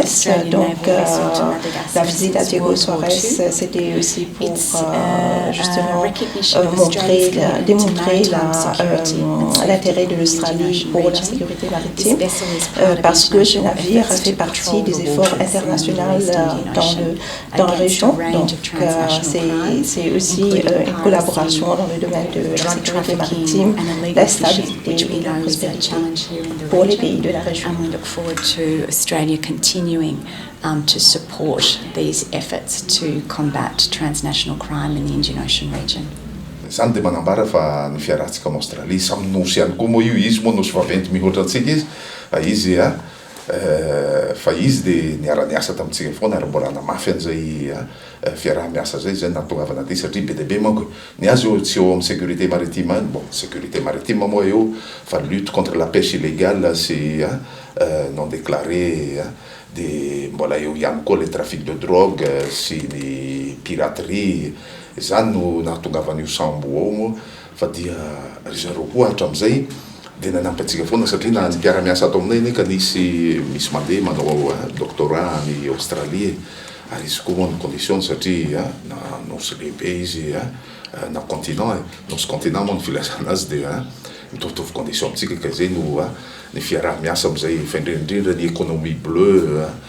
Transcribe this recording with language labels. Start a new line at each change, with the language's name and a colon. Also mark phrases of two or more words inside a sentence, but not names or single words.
French: Donc la visite à Diego Suarez, c'était aussi pour justement démontrer l'intérêt de l'Australie pour la sécurité maritime, parce que ce navire fait partie des efforts internationaux dans la région. Donc c'est aussi une collaboration dans le domaine de la sécurité maritime, la stabilité et la prospérité pour les pays de la région.
English: And we look forward to Australia continuing to support these efforts to combat transnational crime in the Indian Ocean region.
Malagasy: Zany dia manambara fa ny fiarahantsika amin'Australie samy nosy ihany koa moa io, izy moa nosy vaventy mihoatra antsika izy fa izy dia niara-niasa tamintsika foana ary mbola namafy an'izay fiaraha-miasa zay zay nahatongavana aty satria be dia be manko ny azy eo tsy eo amin'ny
French: sécurité maritime
Malagasy: any.
French: Bon, sécurité maritime
Malagasy: moa eo fa
French: lutte contre la pêche illégale sy non déclarée,
Malagasy: dia mbola eo ihany koa
French: le trafic de drogue
Malagasy: sy ny
French: piraterie.
Malagasy: Zany no nahatongavana io sambo ao moa fa dia ry zareo koa hatramin'izay dia nanampy antsika foana satria na ny mpiara-miasa ato aminay anie ka misy mandeha manao doctorat ny Australie ary izy koa moa ny condition satria na nosy lehibe izy na continent nosy continent moa ny filazana azy dia mitovitovy condition amintsika ka zay no ny fiaraha-miasa amin'izay faindrindrindra ny
French: économie bleue